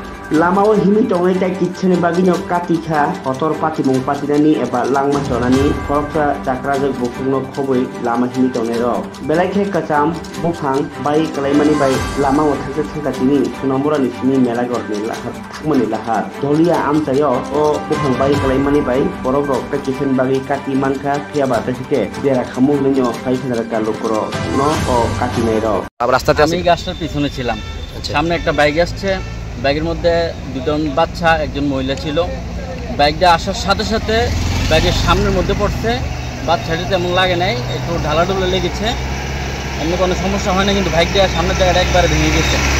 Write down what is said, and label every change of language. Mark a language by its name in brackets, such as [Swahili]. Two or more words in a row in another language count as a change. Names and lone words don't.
[Kok Borok] Lamao himi tongai tai kitchene bagino katika hotor pati mong patinani eba langma chonani koroksa jakrajak bukungno khoboi lama himi tongai ro belai khe kacham buphang bai kalaimani bai lama o thakse thakatini sunamura ni sini mela gorni lahar thakmani lahar dolia amchayo o buphang bai kalaimani bai borok rok ta kitchen bagi kati manka khiaba tasike dera khamung nyo kai khadara kalokro no o kati nei ro [Bangla] আবার রাস্তাতে আমি গাছটার পিছনে ছিলাম সামনে একটা বাইক আসছে বাইকের মধ্যে দুজন বাচ্চা একজন মহিলা ছিল বাইকটা আসার সাথে সাথে বাইকের সামনের মধ্যে পড়ছে বাচ্চাটি তেমন লাগে নাই একটু ঢালাঢুলা লেগেছে এমনি কোনো সমস্যা হয় না কিন্তু বাইকটা সামনের জায়গাটা একবারে ভেঙে গেছে